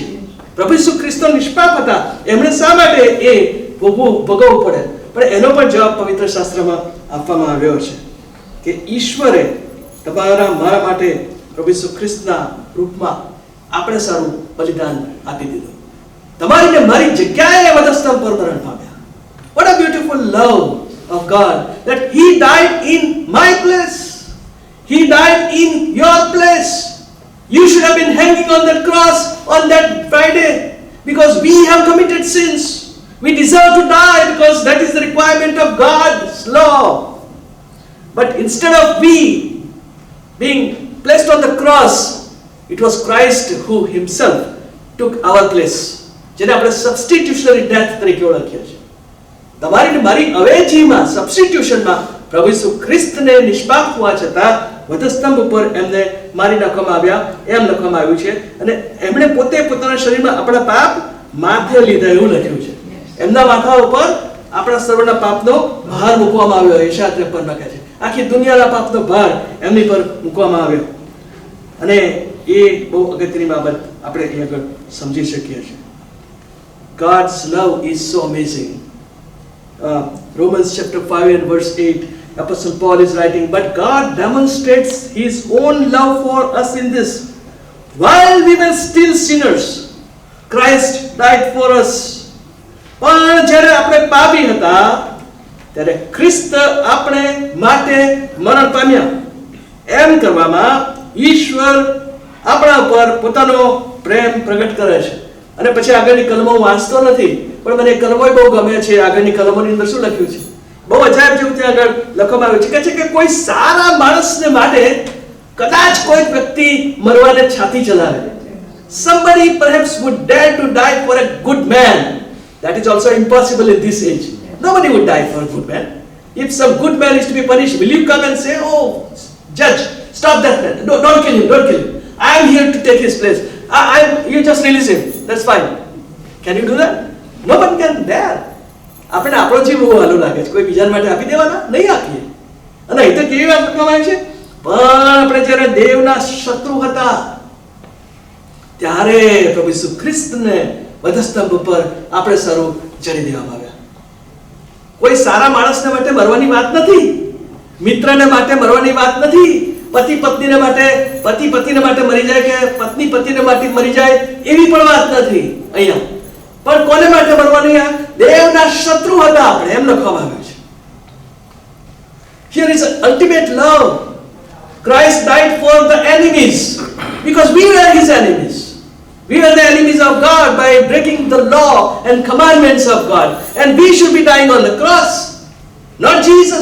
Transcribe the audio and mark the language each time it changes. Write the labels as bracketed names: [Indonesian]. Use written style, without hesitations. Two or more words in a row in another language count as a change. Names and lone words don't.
[Gujarati] પ્રભુ ઈસુ ખ્રિસ્ત નિષ્પાપ હતા, એમણે શા માટે એ ભોગવવું પડે? પણ એનો પણ જવાબ પવિત્ર શાસ્ત્રમાં આપવામાં આવ્યો છે કે ઈશ્વરે તમારા મારા માટે પ્રભુ ઈસુ ખ્રિસ્તના રૂપમાં આપણે સારું બલિદાન આપી દીધું. તમારી ને મારી જગ્યાએ વધસ્તંભ પર મરણ પામ્યા. [English] What a beautiful love of God that he died in my place. He died in your place. You should have been hanging on that cross on that Friday because we have committed sins. We deserve to die because that is the requirement of God's law. But instead of we being placed on the cross, it was Christ who himself took our place. [Gujarati] જેને આપણે [English] substitutionary death [Gujarati] તરીકે ઓળખીએ છીએ. તમારી ને મારી અવેજીમાં, સબસ્ટિટ્યુશનમાં પ્રભુ ઈસુ ખ્રિસ્તને નિષ્પાપ હોવા છતાં વધસ્તંભ ઉપર એમને મારી નાખવામાં આવ્યા એમ લખવામાં આવ્યું છે. અને એમણે પોતે પોતાના શરીરમાં આપણા પાપ માથે લીધા એવું લખ્યું છે. એમના માથા ઉપર આપણા સર્વના પાપનો ભાર મૂકવામાં આવ્યો. યશાયા 53 લખે છે આખી દુનિયાના પાપનો ભાર એમની પર મૂકવામાં આવ્યો. અને એ બહુ અગત્યની બાબત આપણે અહીં આગળ સમજી શકીએ છીએ. [English] God's love is so amazing. Romans chapter 5 and verse 8, Apostle Paul is writing, but God demonstrates his own love for us in this: while we were still sinners, Christ died for us. [Gujarati] પણ જ્યારે આપણે પાપી હતા ત્યારે ખ્રિસ્ત આપણે માટે મરણ પામ્યા. એમ કરવામાં ઈશ્વર આપણા ઉપર પોતાનો પ્રેમ પ્રગટ કરે છે. અને પછી આગળની કલમો વાંચતો નથી, પણ મને કલમો બહુ ગમે છે. આગળની કલમોની અંદર શું લખ્યું છે? બહુ અજાયબ જેવું ત્યાં આગળ લખવામાં આવ્યું છે. કહે છે કે કોઈ સારા માણસને માટે કદાચ કોઈ વ્યક્તિ મરવાને છાતી ચલાવે. [English] Somebody perhaps would dare to die for a good man. That is also impossible in this age. Nobody would die for a good man. If some good man is to be punished, will you come and say, oh, judge, stop that man. No, don't kill him, don't kill him. I am here to take his place. You just release him. That's fine. Can you do that? No one can dare. [Gujarati] આપણે આપણો જીવ બહુ હાલું લાગે છે. કોઈ બીજાને માટે આપી દેવાના? નહીં આપીએ. અને અહીં તો કેવી વાત કરવામાં આવી છે? પણ આપણે જ્યારે દેવના શત્રુ હતા ત્યારે પ્રભુ ઈસુ ખ્રિસ્તને વધસ્તંભ પર આપણે સારું જડી દેવામાં આવ્યા. કોઈ સારા માણસને માટે મરવાની વાત નથી, મિત્રને માટે મરવાની વાત નથી, પતિ પત્નીને માટે, પતિ પતિને માટે મરી જાય કે પત્ની પતિને માટે મરી જાય એવી પણ વાત નથી અહીંયા. પણ કોને માટે મરવાની? દેવના શત્રુ હતા આપણે, એમ લખવામાં આવ્યું છે. [English] Here is ultimate love. Christ died for the enemies because we were his enemies. We were the enemies of God by breaking the law and commandments of God, and we should be dying on the cross, not Jesus.